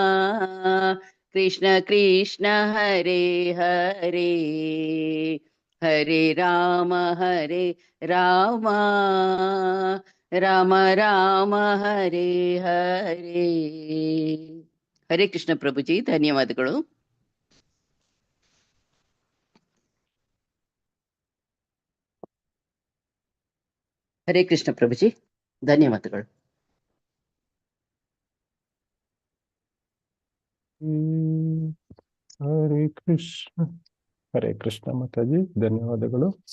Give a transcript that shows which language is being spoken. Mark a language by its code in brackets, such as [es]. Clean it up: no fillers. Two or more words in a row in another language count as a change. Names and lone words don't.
[sa] कृष्ण हरे हरे हरे राम राम राम राम हरे हरे हरे कृष्ण प्रभुजी [kn] ಧನ್ಯವಾದಗಳು ಹರೇ ಕೃಷ್ಣ ಪ್ರಭುಜಿ ಧನ್ಯವಾದಗಳು ಹರೇ ಕೃಷ್ಣ ಮಾತಾಜಿ ಧನ್ಯವಾದಗಳು.